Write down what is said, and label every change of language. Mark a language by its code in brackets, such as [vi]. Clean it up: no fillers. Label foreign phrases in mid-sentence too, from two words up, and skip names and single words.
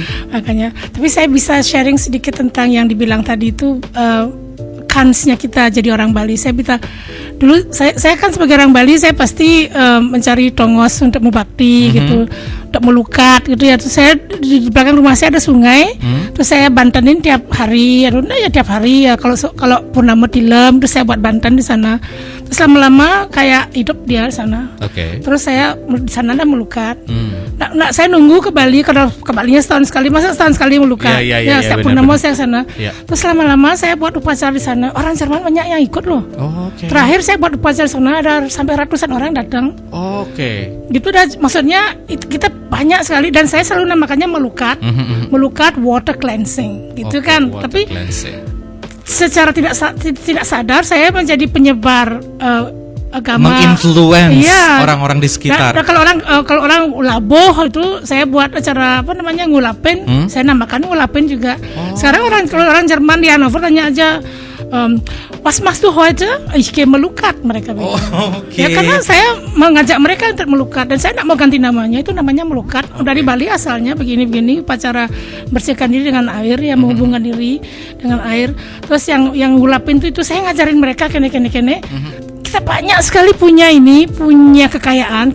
[id] Makanya, tapi saya bisa sharing sedikit tentang yang dibilang tadi itu kansnya kita jadi orang Bali. Saya bisa dulu saya kan sebagai orang Bali saya pasti mencari tongos untuk mubakti gitu, untuk melukat gitu ya. Terus saya di belakang rumah saya ada sungai, terus saya bantenin tiap hari. Tiap hari ya kalau purnama tilem, terus saya buat banten di sana. Terus lama-lama kayak hidup dia di sana. Oke. Terus saya di sana ada melukat. Nah, saya nunggu ke Bali, karena ke Balinya setahun sekali, masa setahun sekali melukat. Iya, setiap benar, purnama benar. saya sana. Iya. Terus lama-lama saya buat upacara di sana. Orang Jerman banyak yang ikut loh. Oh, oke. Terakhir saya buat upacara di sana ada sampai ratusan orang datang. Oke. Gitu dah, maksudnya kita banyak sekali dan saya selalu namakannya melukat. Melukat [en] water cleansing, [id] gitu Oke, kan. water Tapi cleansing. secara tidak sadar saya menjadi penyebar agama, Menginfluence Iya. orang-orang di sekitar. Nah, kalau orang laboh itu saya buat acara ngulapin, saya namakan ngulapin juga. Sekarang kalau orang Jerman di Hannover tanya aja, [de] was machst du heute? Ich gehe melukat, [id] mereka bilang. Oke. Ya karena saya mengajak mereka untuk melukat dan saya tidak mau ganti namanya, itu namanya melukat. Dari Bali asalnya begini-begini, upacara bersihkan diri dengan air, ya menghubungkan diri dengan air. Terus yang ngulapin itu saya ngajarin mereka kene. Kita banyak sekali punya kekayaan.